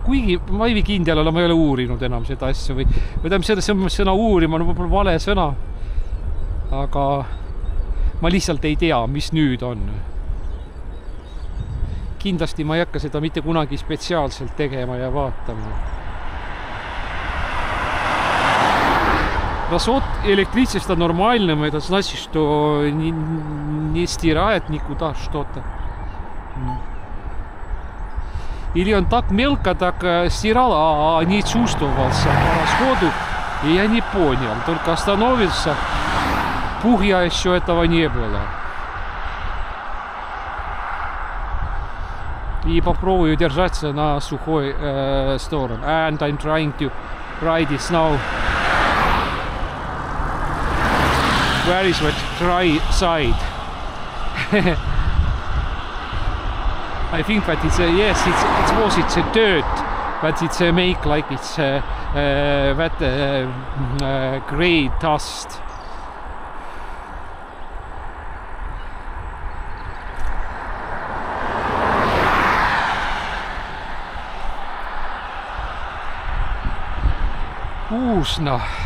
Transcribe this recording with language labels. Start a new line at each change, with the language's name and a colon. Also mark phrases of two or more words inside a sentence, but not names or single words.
Estonian: Kuigi ma ei kindel olla, ma ei ole uurinud enam seda asja või tähendab sõna uurima on võib-olla vale sõna. Aga ma lihtsalt ei tea, mis nüüd on. Kindlasti ma ei hakka seda mitte kunagi spetsiaalselt tegema ja vaatama.
Russian: Раз вот электричество нормальным, это значит, что не стирает никуда что-то. Или он так мелко так стирал, а не чувствовался по расходу, и я не понял. Только остановится, пухья еще этого не было. И попробую держаться на сухой стороне.
English: And I'm trying to ride it now. Where is the dry side? I think that it's yes, it's a dirt, but it's make like it's that gray dust. Uusna.